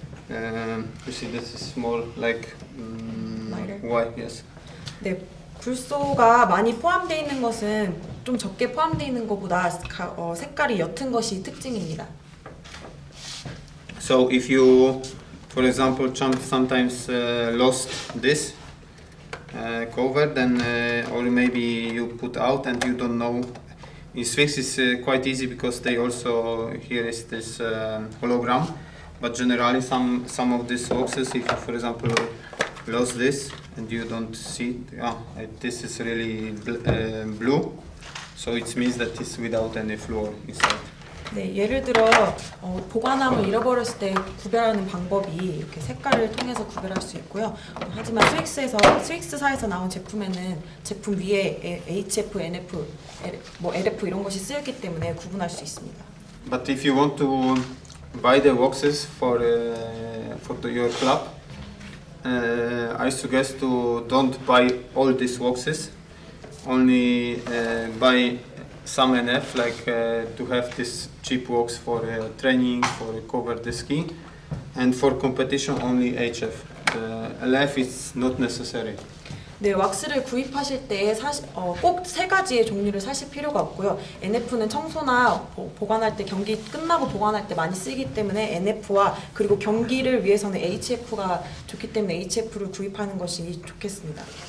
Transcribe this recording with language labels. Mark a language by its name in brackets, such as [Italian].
[English] You see, this is more like white, yes. [Korean] 네, 불소가 많이 포함되어 있는 것은 좀 적게 포함되어 있는 것보다 색깔이 옅은 것이 특징입니다. [English] So if you, for example, sometimes lost this cover, then or maybe you put out and you don't know. In Sphinx is quite easy because they also here is this hologram, but generally some of these boxes, if you, for example, lost this and you don't see, this is really blue, so it means that it's without any fluor inside. [Korean] 네, 예를 들어 보관함을 잃어버렸을 때 구별하는 방법이 이렇게 색깔을 통해서 구별할 수 있고요. 하지만 스윅스사에서 나온 제품에는 제품 위에 HF, NF, LF 이런 것이 쓰였기 때문에 구분할 수 있습니다. [English] But if you want to buy the waxes for your club, I suggest to don't buy all these waxes. Only buy some NF, like to have this cheap wax for training, for cover the ski, and for competition only HF. LF is not necessary. [Korean] 네, 왁스를 구입하실 때 꼭 세 가지의 종류를 사실 필요가 없고요. NF는 청소나 보관할 때 경기 끝나고 보관할 때 많이 쓰이기 때문에 NF와 그리고 경기를 위해서는 HF가 좋기 때문에 HF를 구입하는 것이 좋겠습니다.